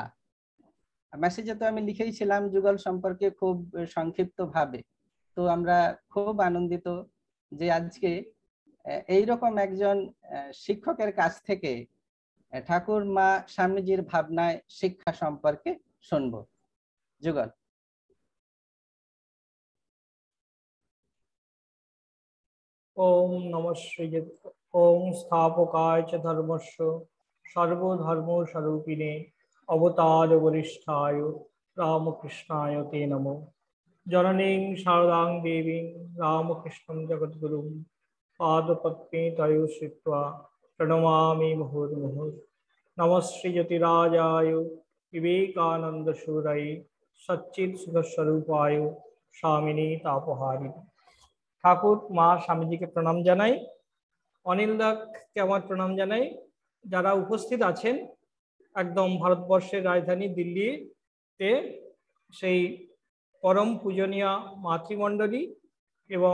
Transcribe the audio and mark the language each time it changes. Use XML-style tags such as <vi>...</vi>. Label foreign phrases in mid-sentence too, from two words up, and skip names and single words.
<bn>মেসেজে তো আমি লিখেইছিলাম যুগল সম্পর্কে খুব সংক্ষিপ্ত ভাবে। তো আমরা খুব আনন্দিত যে আজকে এইরকম একজন শিক্ষকের কাছ থেকে ঠাকুর মা স্বামীজির ভাবনায় শিক্ষা সম্পর্কে শুনবো। যুগল।</bn> <sa>ओम नमः श्री ओम स्थापकाय च धर्मस्य सर्वधर्म स्वरूपिणे अवतार वरिष्ठाय रामकृष्णाय ते नमो। जननीं शारदां देवीं रामकृष्णं जगद्गुरुं पादपद्मे तयो श्रित्वा प्रणमामि मुहुर्मुहुः। नमः श्रीयतिराजाय विवेकानन्दशूराय सच्चित्सुखस्वरूपाय स्वामिनी तापहारिणे।</sa> <bn>ঠাকুর মা স্বামীজিকে প্রণাম জানাই। অনিল দাকে আমার প্রণাম জানাই। যারা উপস্থিত আছেন একদম ভারতবর্ষের রাজধানী দিল্লিতে সেই পরম পূজনীয় মাতৃমণ্ডলী এবং</bn>